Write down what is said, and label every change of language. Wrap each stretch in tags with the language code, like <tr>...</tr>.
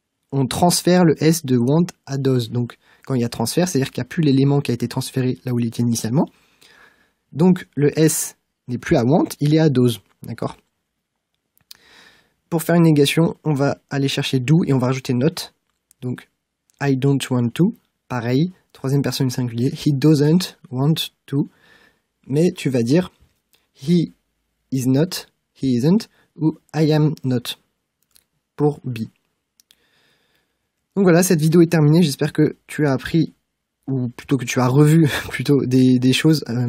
<fr>On transfère le S de want à does. Donc, quand il y a transfert, c'est-à-dire qu'il n'y a plus l'élément qui a été transféré là où il était initialement. Donc, le S n'est plus à want, il est à does. D'accord? Pour faire une négation, on va aller chercher do et on va rajouter not. Donc,</fr> <en>I don't want to.</en> <fr>Pareil, troisième personne du singulier.</fr> <en>He doesn't want to.</en> <fr>Mais tu vas dire</fr> <en>he is not, he isn't,</en> <fr>ou</fr> <en>I am not,</en> <fr>pour be. Donc voilà, cette vidéo est terminée, j'espère que tu as appris, ou plutôt que tu as revu plutôt des choses.</fr>